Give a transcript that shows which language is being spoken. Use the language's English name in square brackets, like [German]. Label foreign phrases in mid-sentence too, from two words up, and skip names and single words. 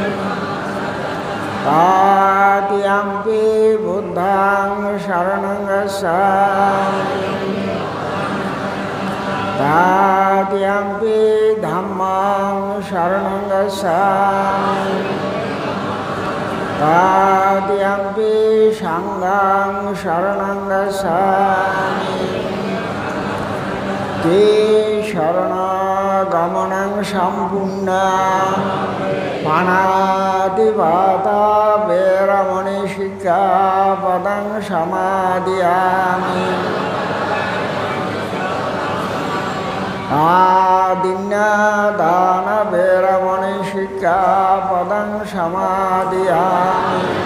[Pali] তৃতীয়ম্পি বুদ্ধাং শরণং গচ্ছামি তৃতীয়ম্পি ধাম্মাং শরণং গচ্ছামি তৃতীয়ম্পি সংঘাং শরণং গচ্ছামি তে শরণাগমনং সম্পূর্ণ পাণাতিপাতা বেরমণি শিক্ষাপদং সমাদিয়ামি আদিন্যদান বেরমণি শিক্ষা শিক্ষাপদং সমাদিয়ামি